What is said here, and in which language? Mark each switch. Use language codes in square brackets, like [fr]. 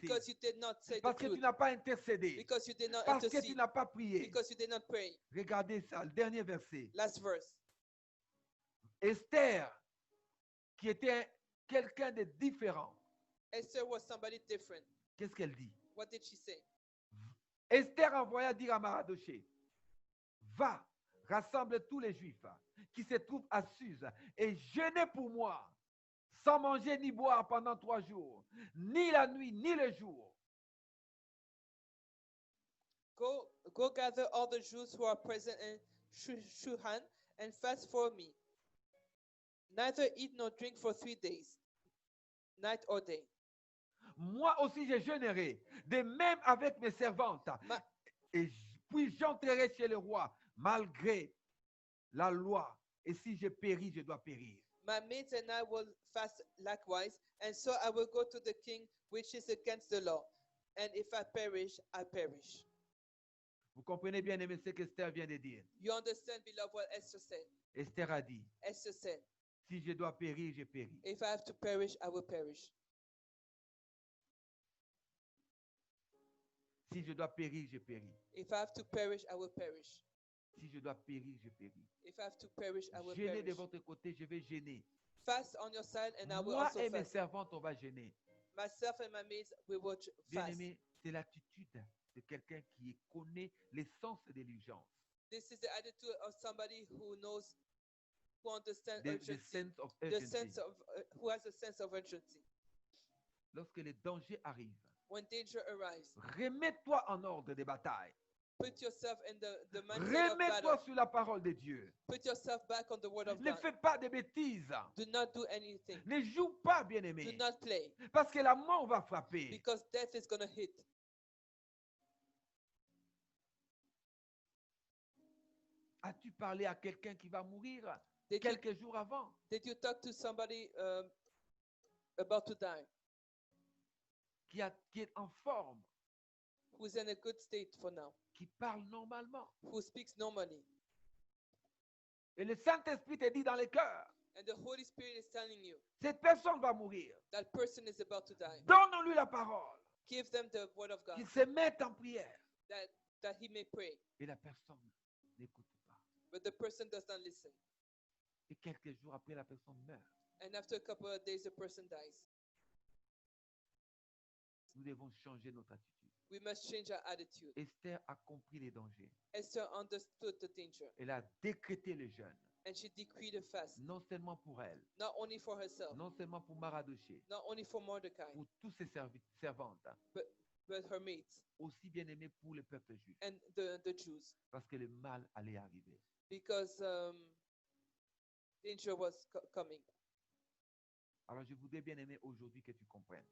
[en] because you did not say the [fr] Parce que tu [en] truth, [fr] n'as pas intercédé. [en] because you did not [fr] Parce que tu [en] intercede, [fr] n'as pas prié. [en] because you did not pray. [fr] Regardez ça, le dernier verset. [en] Last verse. [fr] Esther, qui était quelqu'un de différent, [en] Esther was somebody different. [fr] qu'est-ce qu'elle dit? [en] What did she say? [fr] Esther envoya dire à Mardochée, va, rassemble tous les Juifs qui se trouvent à Suse et jeûnez pour moi, sans manger ni boire pendant 3 jours, ni la nuit, ni le jour. [en] Go gather all the Jews who are present in Shuhan and fast for me. Neither eat nor drink for 3 days, night or day. [fr] Moi aussi je jeûnerai, de même avec mes servantes. Ma- Puis j'entrerai chez le roi, malgré la loi. Et si je péris, je dois périr. [en] My maids and I will fast likewise, and so I will go to the king, which is against the law. And if I perish, I perish. [fr] Vous comprenez bien, aimé, ce qu'Esther vient de dire. [en] You understand, beloved, what Esther said? [fr] Esther a dit, [en] Esther said, [fr] si je dois périr, je péris. [en] if I have to perish, I will perish. [fr] Si je dois périr, je péris. [en] If I have to perish, I will perish. [fr] Si je dois périr, je péris. [en] If I have to perish, I will [fr] Gênez de [en] perish. [fr] votre côté, je vais gêner. [en] Fast on your side, and I will [fr] Moi [en] also [fr] et mes [en] fast. [fr] servantes, on va gêner. [en] Myself and my maids, we will [fr] Bien [en] fast. [fr] aimé, c'est l'attitude de quelqu'un qui connaît l'essence de l'urgence. [en] This is the attitude of somebody who knows, who understands The urgency, sense of the urgency. sense of, who has a sense of urgency. [fr] Lorsque les dangers arrivent, [en] When danger arrives, [fr] remets-toi en ordre de bataille. [en] put yourself in the mindset of [fr] Remets-toi [en] battle. [fr] sur la parole de Dieu. [en] Put yourself back on the word of [fr] Ne [en] God. [fr] fais pas de bêtises. [en] Do not do anything. [fr] Ne joue pas, [en] Do [fr] bien-aimé. [en] not play, [fr] Parce que la mort va frapper. [en] because death is going to hit. [fr] As-tu parlé à quelqu'un qui va mourir [en] Did you, [fr] quelques jours avant? [en] did you talk to somebody about to die, [fr] Qui est en forme, [en] who's in a good state for now, [fr] qui parle normalement? [en] who speaks normally? [fr] Et le Saint-Esprit te dit dans le cœur, [en] And the Holy Spirit is telling you [fr] cette personne va mourir. [en] that person is about to die. [fr] Donne-lui la parole. [en] Give them the word of God [fr] Qu'il se mette en prière. [en] that he may pray. [fr] Et la personne n'écoute pas. [en] But the person does not listen. [fr] Et quelques jours après, la personne meurt. [en] And after a couple of days, the person dies. [fr] Nous devons changer notre attitude. [en] We must change our attitude. [fr] Esther a compris les dangers. [en] Esther understood the danger, [fr] Elle a décrété le jeûne. [en] and she decreed a fast, [fr] Non seulement pour elle, [en] not only for herself, [fr] non seulement pour Mardochée, [en] not only for Mordecai, [fr] pour tous ses servantes, [en] but her mates [fr] aussi bien aimé pour le peuple juif, [en] and the Jews, [fr] parce que le mal allait arriver. [en] because danger was coming. [fr] Alors je voudrais bien aimer aujourd'hui que tu comprennes.